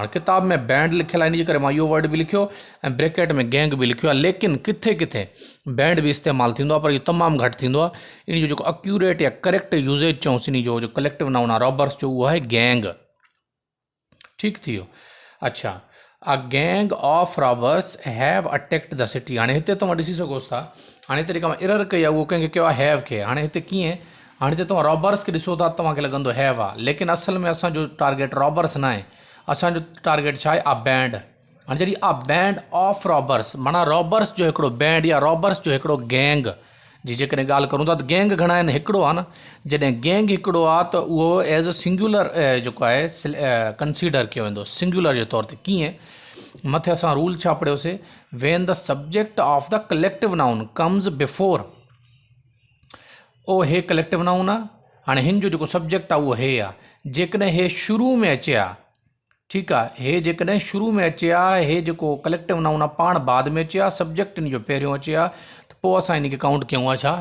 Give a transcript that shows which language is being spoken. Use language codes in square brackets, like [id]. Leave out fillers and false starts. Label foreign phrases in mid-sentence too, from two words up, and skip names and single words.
[sd] हाणे किताब में बैंड लिखियलु आहे, इन जे करे मां इहो वर्ड बि लिखियो ऐं ब्रैकेट में गैंग बि लिखियो आहे। लेकिन किथे किथे बैंड बि इस्तेमालु थींदो आहे, पर इहो तमामु घटि थींदो आहे। इन जो जेको एक्यूरेट या [en] correct usage [sd] चऊंसि इन जो [en] collective noun [sd] आहे रॉबर्स जो, उहो आहे गैंग। ठीकु थी वियो। अच्छा, [en] A gang of robbers have attacked the city. [sd] हाणे हिते तव्हां ॾिसी सघोसि था। हाणे हिते जेका मां एरर कई आहे उहो कंहिंखे कयो आहे हैव खे। हाणे हिते कीअं? हाणे हिते तव्हां रॉबर्स खे ॾिसो था तव्हांखे लॻंदो हैव आहे, लेकिन असल में असांजो टारगेट रॉबर्स न आहे। असांजो टारगेट छा आहे? [en] a band. [sd] हाणे जॾहिं [en] a band of robbers [sd] माना रॉबर्स जो हिकिड़ो बैंड या रॉबर्स जो हिकिड़ो गैंग जी जेकॾहिं ॻाल्हि करूं था त गैंग घणा आहिनि? हिकिड़ो आहे न। जॾहिं गैंग हिकिड़ो आहे त उहो [en] as a singular [sd] जेको आहे कंसीडर कयो वेंदो, सिंगुलर जे तौर ते। कीअं? मथे असां रूल छा पढ़ियोसीं? [en] When the subject of the collective noun comes before. [sd] ओ हे [en] collective noun [sd] आहे। हाणे हिन जो जेको सब्जेक्ट आहे उहो हे आहे। जेकॾहिं हे शुरू में अचे हा, ठीकु आहे, हे जेकॾहिं शुरू में अचे हा, हे जेको [en] collective noun [sd] आहे पाण बाद में अचे हा, सब्जेक्ट इन जो पहिरियों अचे हा, त पोइ असां इन खे काउंट कयूं आहे छा?